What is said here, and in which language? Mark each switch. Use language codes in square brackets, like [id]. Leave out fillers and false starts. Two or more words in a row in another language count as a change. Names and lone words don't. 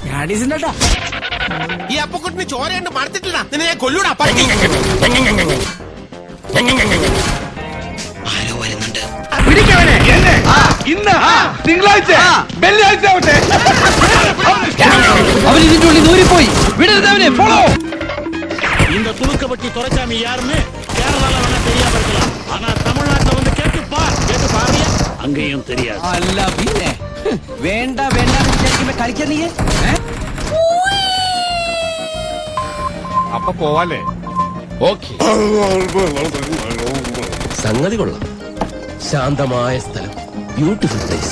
[ml] ഈ അപ്പക്കുട്ടിന് ചോരയുണ്ട് മറത്തിട്ടില്ല, നിന്നെ ഞാൻ കൊല്ലൂടാ. ആരോ വരുന്നുണ്ട്. പിടിക്കവനെ എന്നെ ഇന്ന് തിങ്കളാഴ്ച വെള്ളിയാഴ്ച ആവട്ടെ. അവൻ ഇതിന്റെ ഉള്ളിൽ ദൂരിപ്പോയി. വിടരുത് അവനെ, ഫോളോ. [ta] இந்த துணுக்கப்பட்டி துறைச்சாமி யாருன்னு கேரளால வேணா தெரியாம இருக்கலாம், ஆனா தமிழ்நாட்டுல வந்து கேட்டு பாருங்க, அங்கேயும் தெரியாது. [ml] അല്ല പിന്നെ വേണ്ട വേണ്ട വിചാരിക്കുമ്പോ കളിക്കാൻ നീ അപ്പൊ പോവാലേ? സംഗതി കൊള്ളാം. ശാന്തമായ സ്ഥലം, [en] beautiful place.